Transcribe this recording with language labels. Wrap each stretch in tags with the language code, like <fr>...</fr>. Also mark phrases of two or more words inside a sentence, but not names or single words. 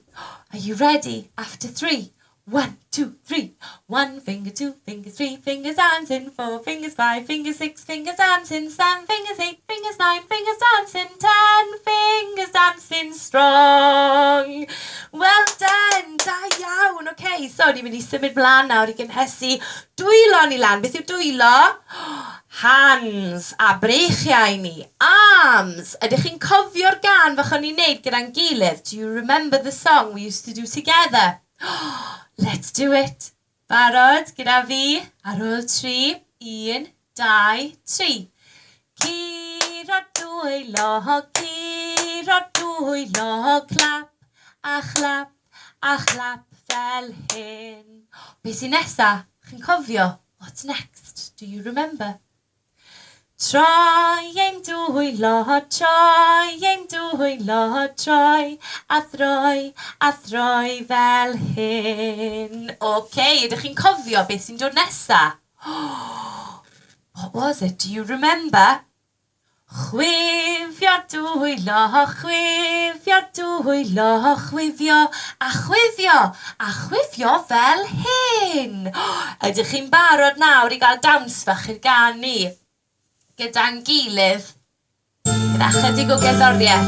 <en>Are you ready? After 3. 1, 2, 3. 1 finger, 2 fingers, 3 fingers dancing. 4 fingers, 5 fingers, 6 fingers dancing. 7 fingers, 8 fingers, 9 fingers dancing. 10 fingers dancing strong. Well done,</en> <cy>da iawn. Okay, so ni'n mynd i symud blan nawr i gynhesu dwylo ni lan. Beth yw dwylo? Hands a breichiau ni. Arms. Ydych chi'n cofio'r gan fach o'n i'n neud gyda'n gilydd?</cy> <en>Do you remember the song we used to do together? Let's do it.</en> <cy>Barod gyda fi ar ôl 3. 1, 2, 3. Curo dwylo, clap a chlap a chlap fel hyn. Be sy'n nesa? Chi'n cofio?</cy> <en>What's next? Do you remember?</en> <cy>Troi ein dwylo, troi a throi fel hyn. Okay, ydych chi'n cofio beth sy'n dod nesa?</cy> <en>What was it? Do you remember?</en> <cy>Chwifio dwylo, chwifio a chwifio fel hyn. Ydych chi'n barod nawr i gael dawns fach i'r gan ni? Gyda'n gilydd, gyda chydig o gerddoriaeth.</cy>